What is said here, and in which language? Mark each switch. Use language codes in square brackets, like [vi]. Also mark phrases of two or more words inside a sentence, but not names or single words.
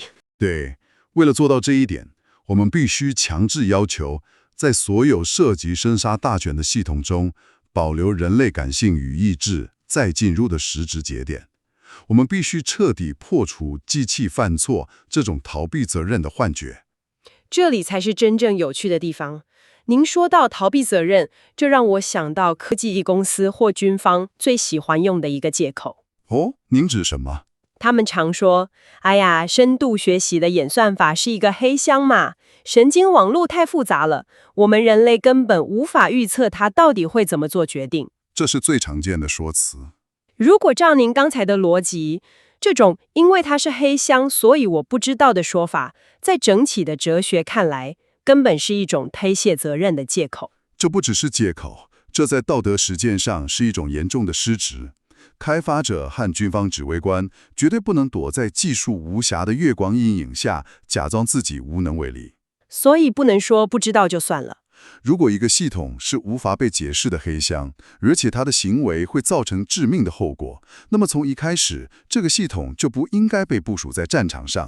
[zh] 對，為了做到這一點，我們必須強制要求，在所有涉及生殺大權的系統中，保留人類感性與意志再進入的實質節點。我們必須徹底破除機器犯錯這種逃避責任的幻覺。這裡才是真正有趣的地方。您說到逃避責任，這讓我想到科技公司或軍方最喜歡用的一個借口。哦，您指什麼？他們常說：“哎呀，深度學習的演算法是一個黑箱嘛，神經網絡太複雜了，我們人類根本無法預測它到底會怎麼做決定。” 這是最常見的說辭。如果照您剛才的邏輯，這種因為它是黑箱，所以我不知道的說法，在整體的哲學看來，根本是一種推卸責任的借口。這不只是借口，這在道德實踐上是一種嚴重的失職。開發者和軍方指揮官絕對不能躲在技術無瑕的月光陰影下，假裝自己無能為力。所以不能說不知道就算了。如果一個系統是無法被解釋的黑箱，而且它的行為會造成致命的後果，那麼從一開始，這個系統就不應該被部署在戰場上。